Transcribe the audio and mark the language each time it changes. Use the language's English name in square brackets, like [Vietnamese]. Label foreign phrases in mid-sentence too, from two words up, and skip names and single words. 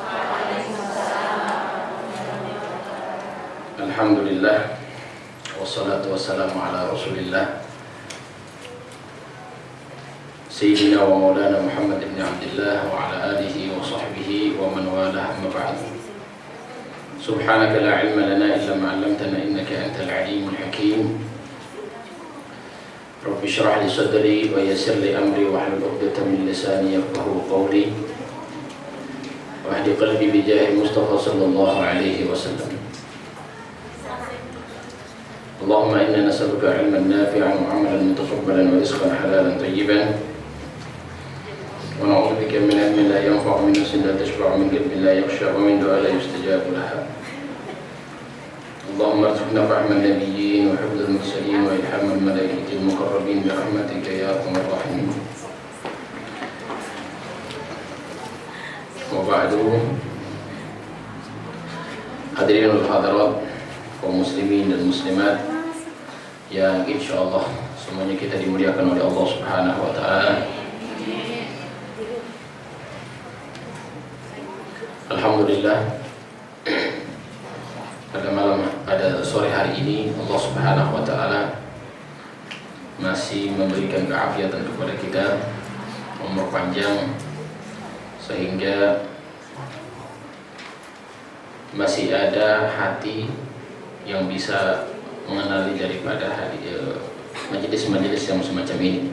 [Arabic] الحمد لله، والصلاة والسلام على رسول الله سيدنا ومولانا محمد بن عبد الله وعلى آله وصحبه ومن والاه، أما بعد. سبحانك لا علم لنا إلا ما علمتنا إنك أنت العليم الحكيم. رب اشرح لي صدري ويسر لي أمري واحلل عقدة من لساني يفقهوا قولي. واهد قلبي بجاه المصطفى صلى الله عليه وسلم. اللهم إنا نسألك علما نافعا وعملا متقبلا ورزقا حلالا طيبا. ونعوذ بك من علم لا ينفع، من نفس لا تشبع، من قلب لا يخشع، ومن دعاء لا يستجاب لها. اللهم ارزقنا فهم النبيين وحفظ المرسلين وإلهام الملائكة المقربين برحمتك يا أرحم الراحمين. وبعد، الحاضرين والحاضرات, [Indonesian] kaum muslimin dan muslimat yang insyaallah semuanya kita dimuliakan oleh Allah [Arabic] سبحانه وتعالى. [Indonesian] Alhamdulillah, pada sore hari ini Allah [Arabic] سبحانه وتعالى [Indonesian] masih memberikan keafiatan kepada kita, umur panjang, sehingga masih ada hati yang bisa mengenali daripada majelis-majelis yang semacam ini.